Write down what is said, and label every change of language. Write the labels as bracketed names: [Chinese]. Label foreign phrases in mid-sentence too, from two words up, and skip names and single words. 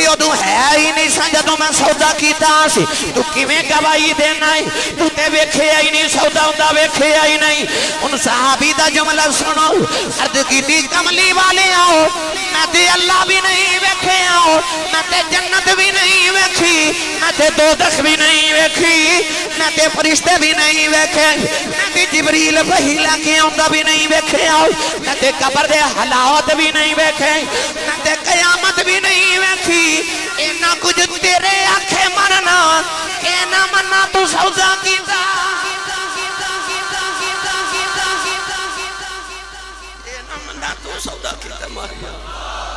[Punjabi] ادوں ہے ہی نہیں سن جدوں میں سودا کیتا سی تو کیویں گواہی دینا ہے تو تے ویکھیا ہی نہیں سودا ہوندا ویکھیا ہی نہیں ان صحابی دا جملہ سنو عرض کیتی کملی والے آؤ میں تے اللہ بھی نہیں ویکھیا میں تے جنت بھی نہیں ویکھی میں تے دوزخ بھی نہیں ویکھی میں تے فرشتے بھی نہیں ویکھے میں تے جبریل وحی لے کے آندا بھی نہیں ویکھے میں تے قبر دے حالات بھی نہیں ویکھے میں تے قیامت بھی نہیں ویکھی اینا کچھ تیرے آنکھیں مننا اینا مننا تو سودا کیتا اینا مننا تو سودا کیتا ماریا